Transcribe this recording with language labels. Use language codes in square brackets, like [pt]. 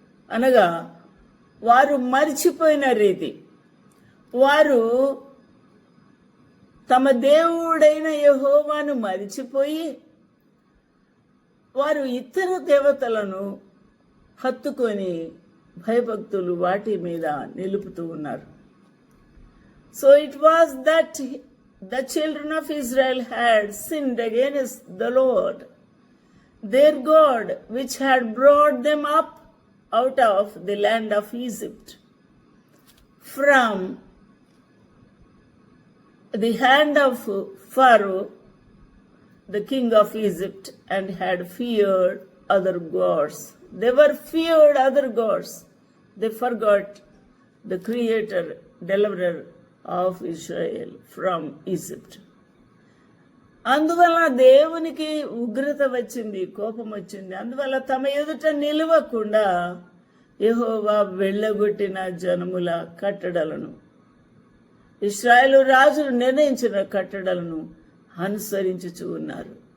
[te] అనగా వారు మరిచిపోయిన రీతి, వారు తమ దేవుడైన యెహోవాను మరిచిపోయి వారు ఇతర దేవతలను హత్తుకొని భయభక్తులు వాటి మీద నిలుపుతూ ఉన్నారు. [en] So it was that the children of Israel had sinned against the Lord, their God, which had brought them up out of the land of Egypt, from the hand of Pharaoh, the king of Egypt, and had feared other gods. They were feared other gods. They forgot the Creator, Deliverer of Israel from Egypt. [te] అందువల్ల దేవునికి ఉగ్రత వచ్చింది, కోపం వచ్చింది. అందువల్ల తమ ఎదుట నిలవకుండా యెహోవా వెళ్ళగొట్టిన జనముల కట్టడలను, ఇశ్రాయేలు రాజులు నిర్ణయించిన కట్టడలను అనుసరించుచూ ఉన్నారు.